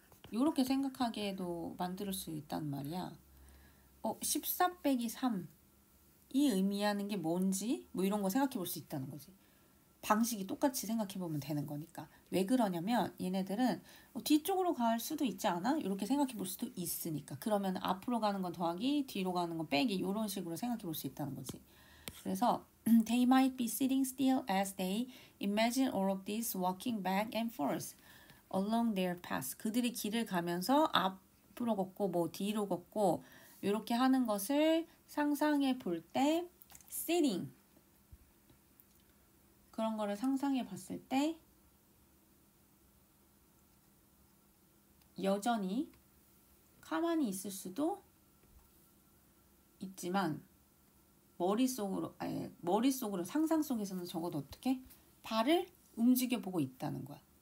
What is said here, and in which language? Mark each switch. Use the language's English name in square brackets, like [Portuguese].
[Korean] 이렇게 생각하게도 만들 수 있단 말이야. 14 빼기 3이 의미하는 게 뭔지 뭐 이런 거 생각해 볼 수 있다는 거지. 방식이 똑같이 생각해 보면 되는 거니까. 왜 그러냐면 얘네들은 뒤쪽으로 갈 수도 있지 않아? 이렇게 생각해 볼 수도 있으니까. 그러면 앞으로 가는 건 더하기, 뒤로 가는 건 빼기 이런 식으로 생각해 볼 수 있다는 거지. [English] 그래서 they might be sitting still as they imagine all of this walking back and forth along their path. [Korean] 그들이 길을 가면서 앞으로 걷고 뭐 뒤로 걷고 이렇게 하는 것을 상상해 볼 때 sitting 그런 거를 상상해 봤을 때 여전히 가만히 있을 수도 있지만 머릿속으로 상상 속에서는 적어도 어떻게 발을 움직여 보고 있다는 거야.